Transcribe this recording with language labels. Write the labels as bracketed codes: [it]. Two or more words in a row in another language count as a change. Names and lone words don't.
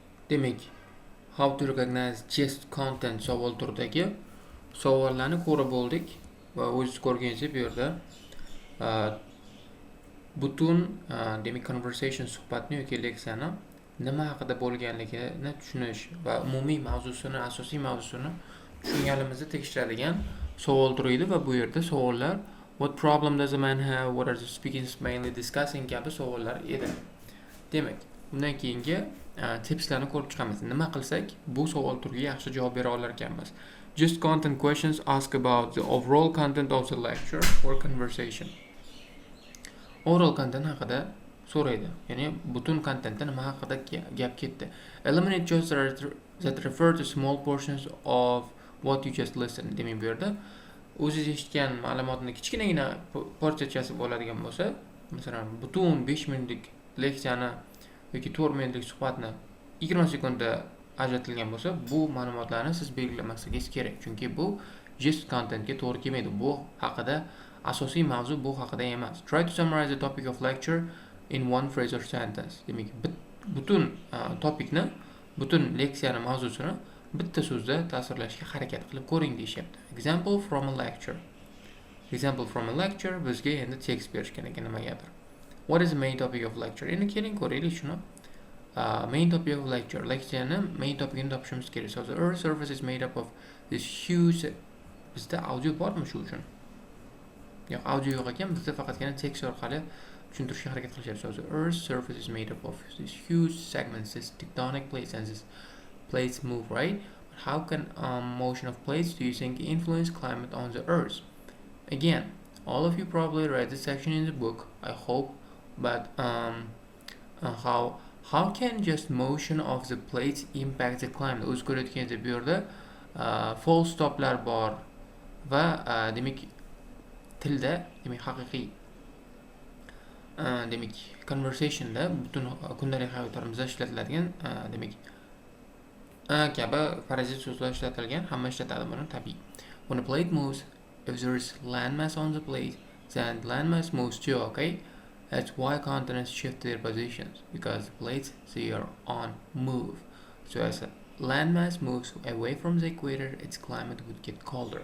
[uz] Demak, [en] how to recognize just content [uz] savol turidagi savollarni ko'rib bo'ldik va o'zingiz ko'rganingizdek bu yerda butun demak conversation suhbatni yoki leksiyani nima haqida bo'lganligini tushunish va umumiy mavzusini, asosiy mavzusini tushunganimizni tekshiradigan savol turi edi va bu yerda savollar [en] what problem does a man have, what are the speakers mainly discussing [uz] kabi savollar edi. Demak, undan keyingi tipslarni ko'rib chiqamiz. Nima qilsak bu savol turiga yaxshi javob bera olar ekanmiz. [en] Just content questions ask about the overall content of the lecture or conversation. Overall content [uz] haqida so'raydi. Ya'ni butun kontentda nima haqida gap ketdi. [en] Eliminate just that refer to small portions of what you just listened. [uz] Demak, bu yerda o'zingiz eshitgan ma'lumotni kichkinagina portsiyasi bo'ladigan bo'lsa, masalan, butun 5 minutlik leksiyani yoki 4 minutlik suhbatni 20 sekundda ajratilgan bo'lsa, bu ma'lumotlarni siz belgilamasligingiz kerak. Chunki bu [en] just contentga [uz] to'g'ri kelmaydi. Bu haqida asosiy mavzu bu haqida emas. [en] Try to summarize the topic of lecture in one phrase or sentence. [uz] Demak, butun topikni, butun leksiyani mavzusini bitta so'zda tasvirlashga harakat qilib ko'ring deyapti. [en] Example from a lecture. Example from a lecture [uz] bizga endi tekst berishgan ekan nimagadir. [en] What is the main topic of lecture? [uz] Endi keling ko'raylik shuni. [en] Main topic of lecture. [uz] Leksiyani main topigini topishimiz kerak. [en] So the earth's surface is made up of this huge. [uz] Bizda audio bormi shu uchun? Yo'q, audio yo'q ekan, bizda faqatgina tekst orqali tushuntirishga harakat qilishyapti. [en] So the earth's surface is made up of these huge segments, these tectonic plates, and these plates move, right? But how can motion of plates do you think influence climate on the earth? Again, all of you probably read this section in the book, I hope, but how can just motion of the plates impact the climate? [uz] O'z ko'rayotganda bu yerda [en] full stoplar [uz] bor va demak tilda, demak haqiqiy demak conversationda butun kundalik hayotimizda ishlatiladigan demak kabi parazit so'zlar ishlatilgan, hamma ishlatadi buni tabiiy. [en] When a plate moves, if there is landmass on the plate, then landmass moves too, okay? That's why continents shift their positions, because the plates they are on move. So as a landmass moves away from the equator, its climate would get colder.